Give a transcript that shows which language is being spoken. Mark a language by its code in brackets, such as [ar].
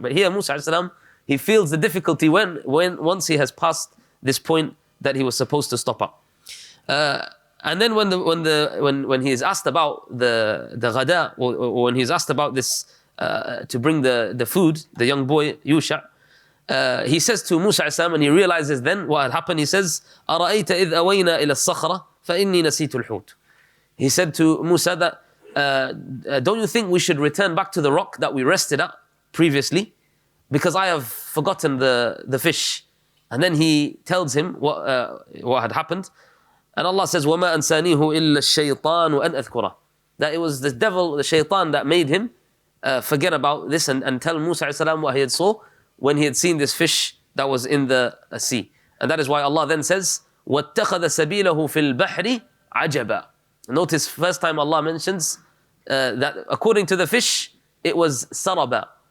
[en] But here Musa alayhi salam, he feels the difficulty once he has passed this point that he was supposed to stop at. And then when he is asked about the ghada, or when he is asked about this, to bring the food, the young boy Yusha, he says to Musa alayhi salam, and he realizes then what had happened. He says, [ar] أَرَأَيْتَ إِذْ أَوَيْنَا إِلَى الصَّخْرَةِ فَإِنِّي نَسِيتُ الْحُوتِ. [en] He said to Musa that, don't you think we should return back to the rock that we rested at previously? Because I have forgotten the fish. And then he tells him what had happened. And Allah says, [ar] وَمَا أَنْسَانِيهُ إِلَّا الشَّيْطَانُ أَنْ أَذْكُرَهُ. [en] That it was the devil, the shaitan, that made him forget about this and tell Musa alayhi salam what he had saw when he had seen this fish that was in the sea. [ar] And that is why Allah then says, وَاتَّخَذَ سَبِيلَهُ فِي الْبَحْرِ عَجَبًا. [en] Notice first time Allah mentions that according to the fish, it was saraba.